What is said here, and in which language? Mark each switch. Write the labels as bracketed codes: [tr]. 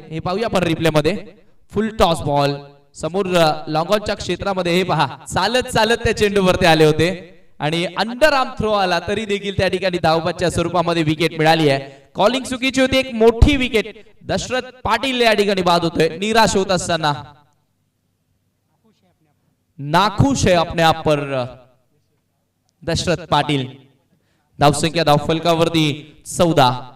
[mr] हे पाहूया आपण रिप्ले मध्ये. फुल टॉस बॉल समोर लॉंगॉनच्या क्षेत्रामध्ये हे पहा चालत चालत त्या चेंडूवरती आले होते आणि अंडर आर्म थ्रो आला तरी देखील त्या ठिकाणी धावपच्या स्वरूपामध्ये विकेट मिळाली आहे. कॉलिंग चुकीची होती, एक मोठी विकेट. दशरथ पाटील या ठिकाणी बाद होतोय निराश होत असताना. [hi] नाखुश है अपने आप पर दशरथ पाटील. [mr] धावसंख्या धावफलकावरती 14.